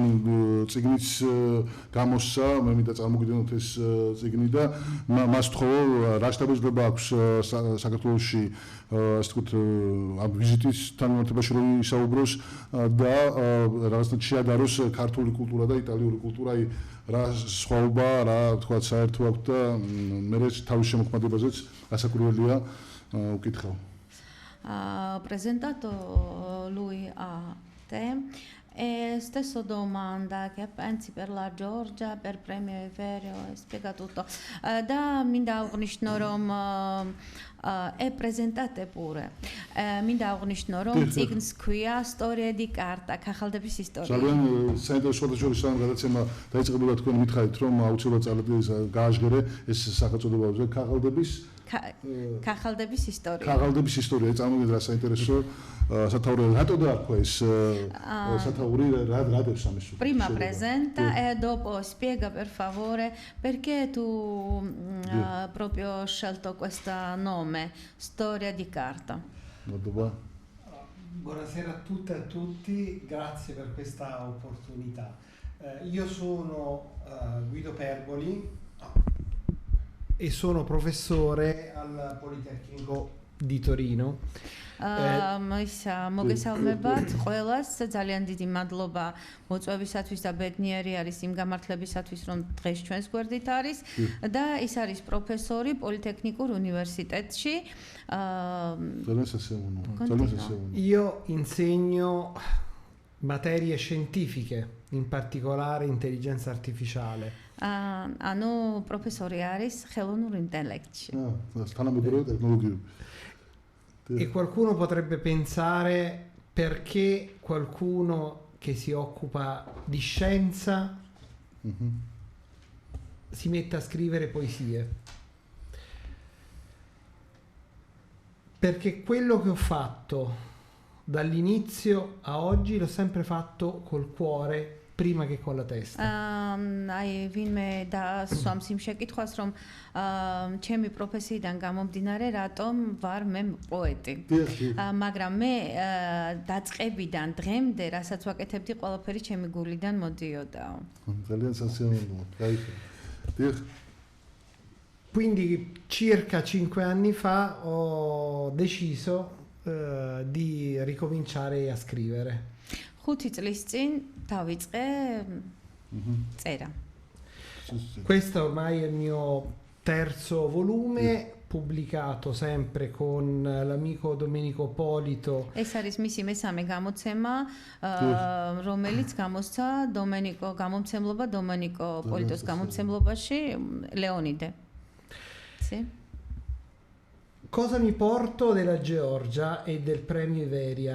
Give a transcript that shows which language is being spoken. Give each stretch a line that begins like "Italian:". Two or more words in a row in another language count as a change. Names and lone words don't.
Georgian: წიგნიც გამოსცა, მე მინდა წარმოგიდგენოთ ეს წიგნი და მას თხოვო რა შთაბეჭდილება აქვს საქართველოში ასე ვთქვათ ამ ვიზიტისთან მიმართებაში რომ ისაუბროს და რაღაცნაირად შეადაროს ქართული კულტურა და იტალიური კულტურა, აი რა სხვაობა, რა ვთქვათ საერთო აქვს და მე თავის შემოქმედებაზეც ასაკურველია უკითხავ.
Italian: Presentato lui a te e stesso domanda che pensi per la Georgia, per premio Everio, spiega tutto. Da
Georgian: მინდა აღნიშნო რომ
Italian: e presentate pure.
Georgian: მინდა აღნიშნო რომ წიგნს ქვია Storia di carta, ქაღალდების ისტორია. ძალიან საინტერესო შორის ამ გადაცემა დაიწყებოდა თქვენ მითხარით რომ აუცილებლად წარდგეს გააჟღერე ეს სახელწოდებაზე ქაღალდების ისტორია. ქაღალდების ისტორია, წარმოგიდგენთ რა საინტერესო სათაური რატო დაარქვა ეს სათაური რა დევს ამის.
Italian: Prima presenta e dopo spiega per favore perché tu proprio scelto questo nome, Storia di carta. Buonasera a tutte e a tutti, grazie per questa opportunità. Io sono Guido Perboli e sono professore al Politecnico di Torino.
Georgian: მოგესალმებათ ყველას, ძალიან დიდი მადლობა მოწვევისათვის და ბედნიერი არის იმ გამართლებისათვის, რომ დღეს ჩვენს გვერდით არის და ის არის პროფესორი პოლიტექნიკურ უნივერსიტეტში.
Italian: Io insegno materie scientifiche, in particolare intelligenza artificiale.
Georgian: ანუ პროფესორი არის ხელოვნურ ინტელექტში.
Italian: E qualcuno potrebbe pensare perché qualcuno che si occupa di scienza si mette a scrivere poesie. Perché quello che ho fatto dall'inizio a oggi l'ho sempre fatto col cuore prima che con la testa.
Georgian: აი ვინმე დასვამს იმ შეკითხვას რომ ჩემი პროფესიიდან გამომდინარე რატომ ვარ მე პოეტი მაგრამ მე დაწყებიდან დღემდე რასაც ვაკეთებდი ყველაფერი ჩემი გულიდან მოდიოდაო ძალიან სასიამოვნოა кайფი დიახ
Italian: Quindi circa 5 anni fa ho deciso di ricominciare a scrivere.
Georgian: 5 წლის წინ დავიწყე წერა.
Italian: Questo ormai è il mio terzo volume, pubblicato sempre con l'amico Domenico Polito.
Georgian: ეს არის მისი მესამე გამოცემა, რომელიც გამოსცა გამომცემლობა დომენიკო პოლიტოს გამომცემლობაში ლეონიდე.
Italian: Sì. Cosa mi porto della Georgia e del premio Iveria?